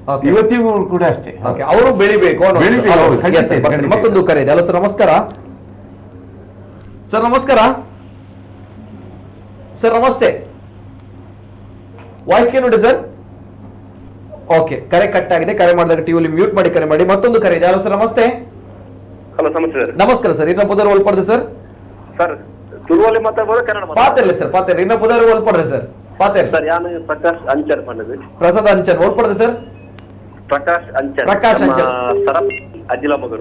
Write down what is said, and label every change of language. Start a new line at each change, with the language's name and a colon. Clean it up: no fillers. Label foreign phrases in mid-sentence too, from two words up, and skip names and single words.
Kannada: ಅವರು ಬೆಳಿಬೇಕು. ಮತ್ತೊಂದು ಕರೆ ಇದೆ. ಹಲೋ ಸರ್, ನಮಸ್ಕಾರ ಸರ್. ನಮಸ್ಕಾರ ಸರ್. ನಮಸ್ತೆ ವಾಯ್ಸ್ ಕೇಳಿ ಸರ್. ಓಕೆ, ಕರೆ ಕಟ್ ಆಗಿದೆ. ಕರೆ ಮಾಡಿದಾಗ ಟಿವಿಲಿ ಮ್ಯೂಟ್ ಮಾಡಿ ಕರೆ ಮಾಡಿ. ಮತ್ತೊಂದು ಕರೆ ಇದೆ. ಹಲೋ ಸರ್, ನಮಸ್ತೆ. ಹಲೋ, ನಮಸ್ತೆ.
Tulu: ನಮಸ್ಕಾರ ಸರ್. ಇನ್ನ ಪುದರ್ ಒಳ್ಪಡ್ದೆ ಸರ್.
Kannada: ಸರ್ ತುಳುವಲ್ಲಿ ಮಾತಾಡ್ಬೋದು, ಕನ್ನಡ
Tulu: ಪಾತಿರ್ಲಿ ಸರ್, ಪಾತಿರ್ಲಿ. ಇನ್ನ ಪುದರ್ ಒಳ್ಪಡ್ದೆ ಸರ್. ಪಾತಿರ್ಲಿ ಸರ್. ಯಾನು ಪ್ರಕಾಶ್ ಅಂಚರ್ ಪಂಡದು. ಪ್ರಸಾದ್ ಅಂಚನ್ ಒಳ್ಪಡ್ದೆ ಸರ್. ಪ್ರಕಾಶ್ ಅಂಚರ್. ಪ್ರಕಾಶ್ ಅಂಚರ್. ಸರಪ್ ಅಜಿಲ ಮೊಗರು.